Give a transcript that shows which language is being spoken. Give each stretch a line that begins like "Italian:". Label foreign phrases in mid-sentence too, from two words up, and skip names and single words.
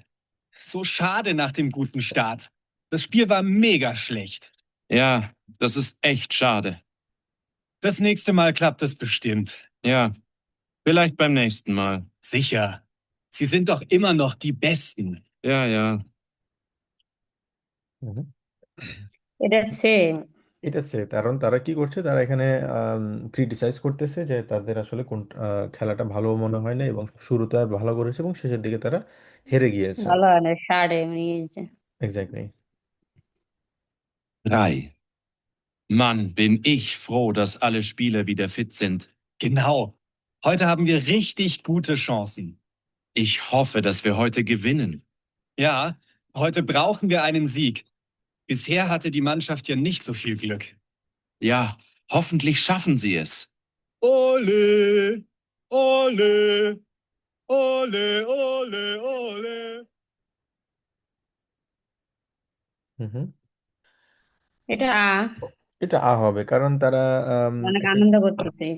German: So schade nach dem guten Start. Das Spiel war mega schlecht. Ja, das ist echt schade. Das nächste Mal klappt es bestimmt. Ja, vielleicht beim nächsten Mal. Sicher. Sie sind doch immer noch die Besten. Ja, ja. হুম।
Bangla: এটা সেম। এটা সে কারণ তারা কি করছে, তারা এখানে ক্রিটিসাইজ করতেছে যে তাদের আসলে কোন খেলাটা ভালো মনে হয় না এবং শুরুতে আর ভালো করেছে এবং শেষের দিকে তারা হেরে গিয়েছে। ভালো হয় না, সাড়ে নিয়েছে। এক্স্যাক্টলি।
German: 3. Mann, bin ich froh, dass alle Spieler wieder fit sind. Genau. Heute haben wir richtig gute Chancen. Ich hoffe, dass wir heute gewinnen. Ja, heute brauchen wir einen Sieg. Bisher hatte die Mannschaft ja nicht so viel Glück. Ja, hoffentlich schaffen sie es. Ole, ole, ole, ole, ole. হুম হুম।
Bangla: এটা এটা হবে কারণ তারা অনেক একটা, আনন্দ করতেছে এই